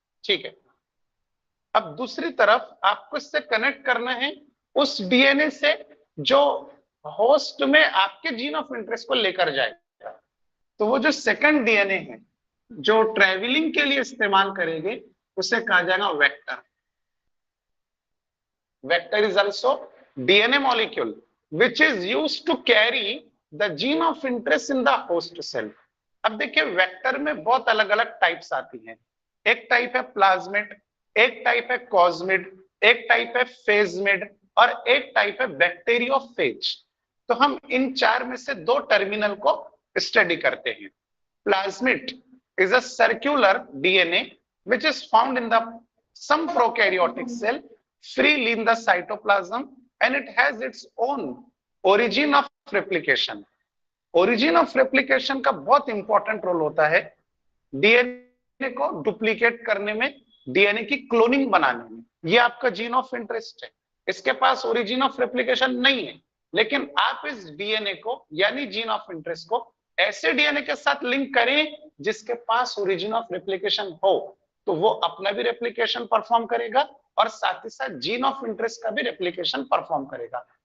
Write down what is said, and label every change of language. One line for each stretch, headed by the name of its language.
Hindi: ठीक है, अब दूसरी तरफ आपको इससे कनेक्ट करना है उस डीएनए से जो होस्ट में आपके जीन ऑफ इंटरेस्ट को लेकर जाएगा। तो वो जो सेकंड डीएनए है जो ट्रेवलिंग के लिए इस्तेमाल करेंगे उसे कहा जाएगा vector.
English: Vector is also DNA molecule which is used to carry the gene of interest in the host cell.
Hindi: अब देखिए, वेक्टर में बहुत अलग अलग टाइप्स आती हैं। एक टाइप है प्लाज्मिड, एक टाइप है कॉस्मिड, एक टाइप है फेजमिड और एक टाइप है बैक्टीरियोफेज। तो हम इन 4 में से 2 टर्मिनल को स्टडी करते हैं।
English: Plasmid is a circular DNA which is found in the some prokaryotic cell freely in the cytoplasm, and it has its own origin of replication.
Hindi: Origin of replication का बहुत important role होता है DNA को duplicate करने में, DNA की cloning बनाने में। ये आपका जीन ऑफ इंटरेस्ट है, इसके पास ओरिजिन ऑफ रेप्लिकेशन नहीं है, लेकिन आप इस डीएनए को यानी जीन ऑफ इंटरेस्ट को ऐसे डीएनए के साथ लिंक करें जिसके पास ओरिजिन ऑफ रेप्लिकेशन हो, तो वो अपना भी रेप्लिकेशन परफॉर्म करेगा और साथ ही साथ जीन ऑफ इंटरेस्ट का भी रेप्लिकेशन परफॉर्म करेगा।